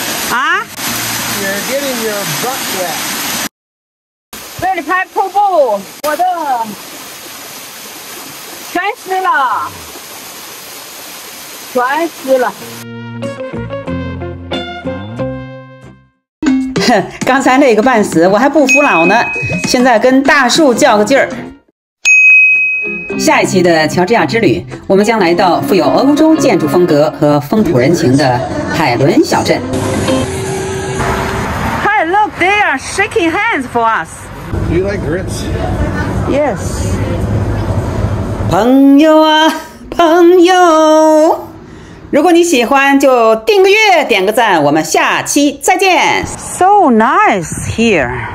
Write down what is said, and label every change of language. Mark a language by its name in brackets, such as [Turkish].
[English] 啊 You're getting your butt wet. [Chinese] 为了拍瀑布，我的全湿了，全湿了。刚才累个半死，我还不服老呢，现在跟大树较个劲儿。下一期的乔治亚之旅，我们将来到富有欧洲建筑风格和风土人情的海伦小镇。 [English] Hi, look, they are shaking hands for us. Do you like grits? Yes. [Chinese] 朋友啊，朋友，如果你喜欢，就订个阅，点个赞，我们下期再见。 [English] So nice here.